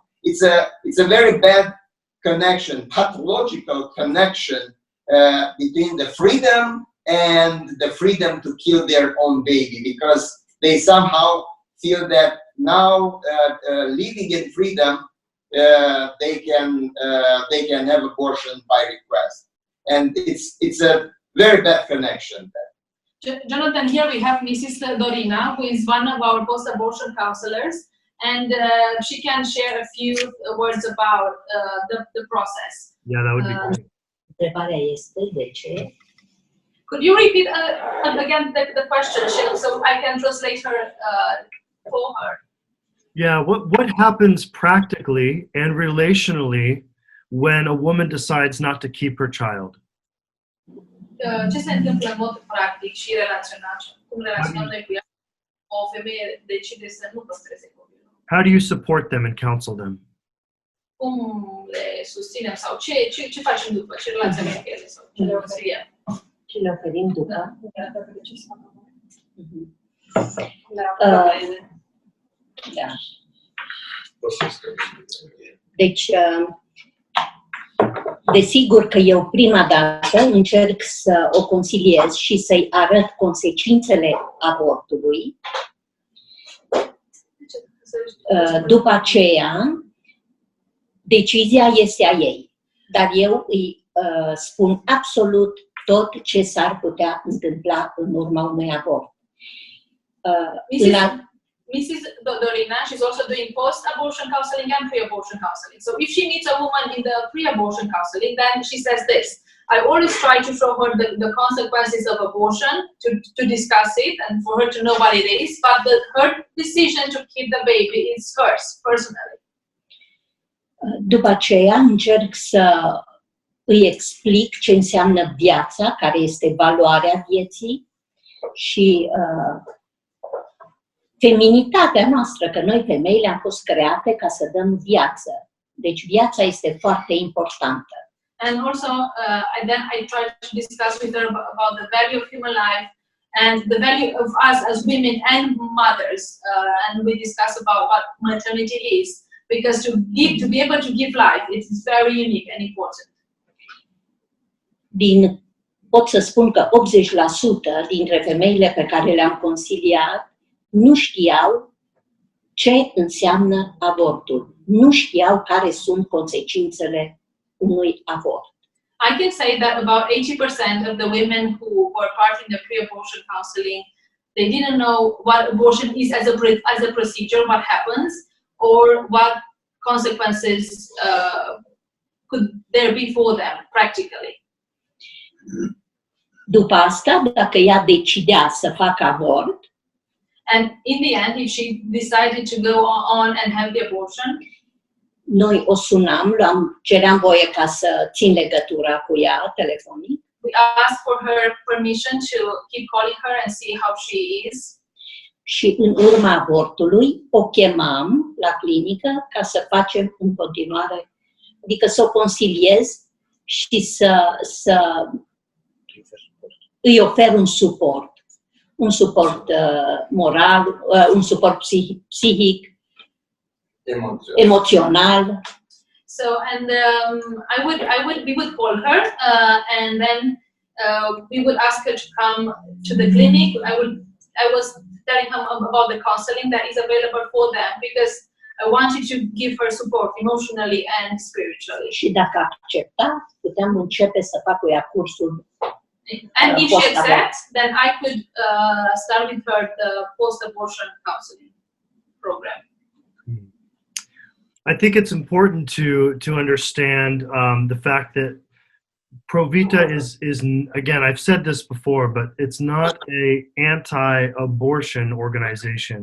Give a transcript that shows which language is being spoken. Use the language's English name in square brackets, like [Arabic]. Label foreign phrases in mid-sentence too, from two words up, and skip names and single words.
[English] It's a very bad connection, pathological connection between the freedom and the freedom to kill their own baby, because they somehow feel that now living in freedom, they can have abortion by request, and it's a very bad connection. Jonathan, here we have Mrs. Dorina, who is one of our post-abortion counselors, and she can share a few words about the process. Yeah, that would be great. [Romanian] Întrebarea este de ce? [English] Could you repeat again the question, so I can translate her for her? Yeah, what happens practically and relationally when a woman decides not to keep her child? [Romanian] Ce se întâmplă în mod practic și relațional? Cum relaționăm noi cu ea? O femeie decide să nu păstreze copilul. [English] How do you support them and counsel them? [Romanian] Cum le susținem sau ce facem după? Ce relație avem cu ele sau ce le oferim? Ce le oferim după? Da. Deci, Desigur că eu prima dată încerc să o consiliez și să-i arăt consecințele abortului. După aceea, decizia este a ei. Dar eu îi spun absolut tot ce s-ar putea întâmpla în urma unui abort. [English] Mrs. Dorina, she's also doing post-abortion counseling and pre-abortion counseling. So if she meets a woman in the pre-abortion counseling, then she says this: I always try to show her the consequences of abortion, to discuss it and for her to know what it is, but her decision to keep the baby is hers, personally. [Romanian] După aceea încerc să îi explic ce înseamnă viața, care este valoarea vieții și feminitatea noastră, că noi femeile am fost create ca să dăm viață. Deci viața este foarte importantă. [English] And also, then I try to discuss with her about the value of human life and the value of us as women and mothers. And we discuss about what maternity is, because to be able to give life, it is very unique and important. [Romanian] Pot să spun că 80% dintre femeile pe care le-am consiliat nu știau ce înseamnă abortul. Nu știau care sunt consecințele unui abort. [English] I can say that about 80% of the women who were part in the pre-abortion counseling, they didn't know what abortion is as a procedure, what happens, or what consequences could there be for them practically. [Romanian] După asta, dacă ea decidea să facă abort, [English] and in the end, if she decided to go on and have the abortion, [Romanian] noi o sunam, ceream voie ca să țin legătura cu ea telefonic. [English] We asked for her permission to keep calling her and see how she is. [Romanian] Și în urma abortului o chemam la clinică ca să facem în continuare, adică să o consiliez și să îi ofer un suport moral, un suport psihic, emoțional. [English] So, and we would call her, and then we would ask her to come to the clinic. I was telling her about the counseling that is available for them, because I wanted to give her support emotionally and spiritually. [Romanian] Și dacă accepta, puteam începe să fac cu ea cursul. [English] And if she accepts, then I could start with her the post-abortion counseling program. I think it's important to understand the fact that Provita is again, I've said this before, but it's not a anti-abortion organization.